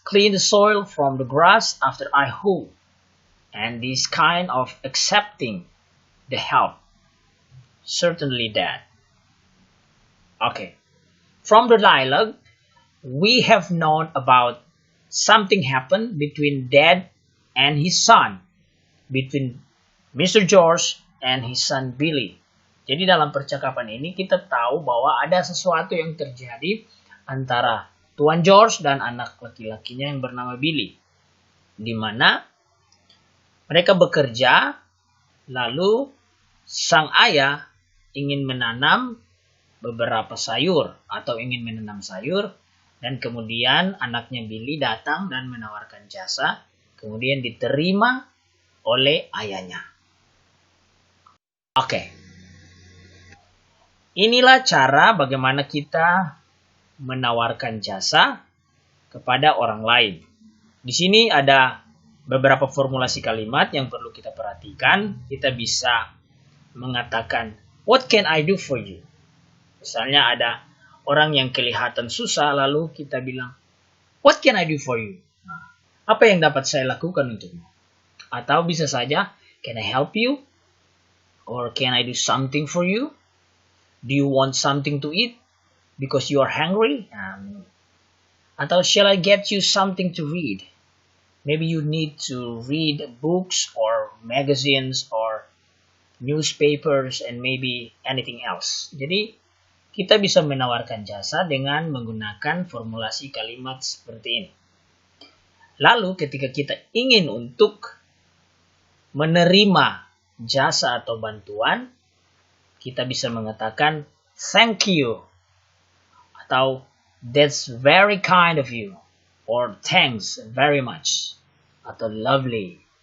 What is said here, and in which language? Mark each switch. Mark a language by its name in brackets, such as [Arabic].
[English] Clean the soil from the grass after I hoe. And this kind of accepting the help. Certainly, Dad. Okay. From the dialogue, we have known about something happened between Dad and his son, between Mr. George and his son Billy. [Indonesian] Jadi dalam percakapan ini kita tahu bahwa ada sesuatu yang terjadi antara Tuan George dan anak laki-lakinya yang bernama Billy. Di mana mereka bekerja, lalu sang ayah ingin menanam beberapa sayur atau ingin menanam sayur dan kemudian anaknya Billy datang dan menawarkan jasa. Kemudian diterima oleh ayahnya. Oke. Inilah cara bagaimana kita menawarkan jasa kepada orang lain. Di sini ada beberapa formulasi kalimat yang perlu kita perhatikan. Kita bisa mengatakan, [English] what can I do for you? [Indonesian] Misalnya ada orang yang kelihatan susah, lalu kita bilang, [English] what can I do for you? [Indonesian] Apa yang dapat saya lakukan untukmu? Atau bisa saja, [English] can I help you? Or can I do something for you? Do you want something to eat because you are hungry? Atau shall I get you something to read? Maybe you need to read books or magazines or newspapers and maybe anything else. [Indonesian] Jadi kita bisa menawarkan jasa dengan menggunakan formulasi kalimat seperti ini. Lalu ketika kita ingin untuk menerima jasa atau bantuan, kita bisa mengatakan [English] thank you [Indonesian] atau [English] that's very kind of you or thanks very much [Indonesian] atau [English] lovely.